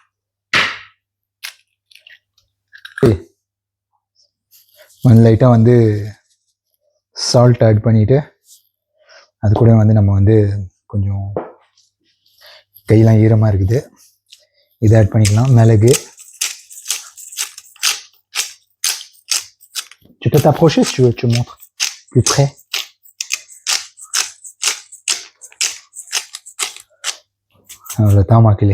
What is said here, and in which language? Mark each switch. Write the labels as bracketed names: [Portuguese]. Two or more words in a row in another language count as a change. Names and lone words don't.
[Tamil] கொஞ்சம் லைட்டாக வந்து [English] salt add [Tamil] பண்ணிவிட்டு அது கூட வந்து நம்ம வந்து கொஞ்சம் கையெல்லாம் ஈரமாக இருக்குது, இதை ஆட் பண்ணிக்கலாம். மிளகு, [French] tu peux t'approcher si tu veux, tu montres plus près. [Tamil] அவ்வளோதான் மக்களே.